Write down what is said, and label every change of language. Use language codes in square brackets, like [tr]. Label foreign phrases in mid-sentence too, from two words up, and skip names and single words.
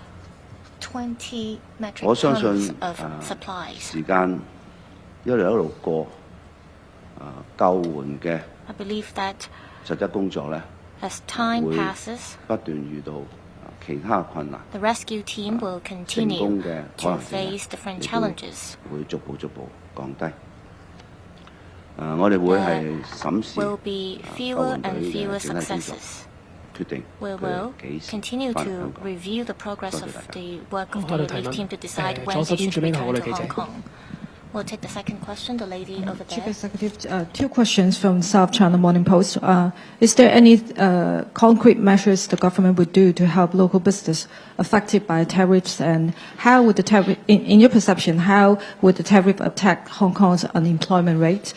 [yue] 我相信時間一路過，救援嘅實質工作呢會不斷遇到其他困難，成功嘅可能性會逐步降低。我哋會係審視救援隊嘅整體工作，決定佢幾時返香港。多謝大家。左手邊最尾同我女記者。 [en] We'll take the second question, the lady over there. Chief Executive, 2 questions from South China Morning Post. Is there any concrete measures the government would do to help local business affected by tariffs, and how would the tariff, in your perception, how would the tariff attack Hong Kong's unemployment rate?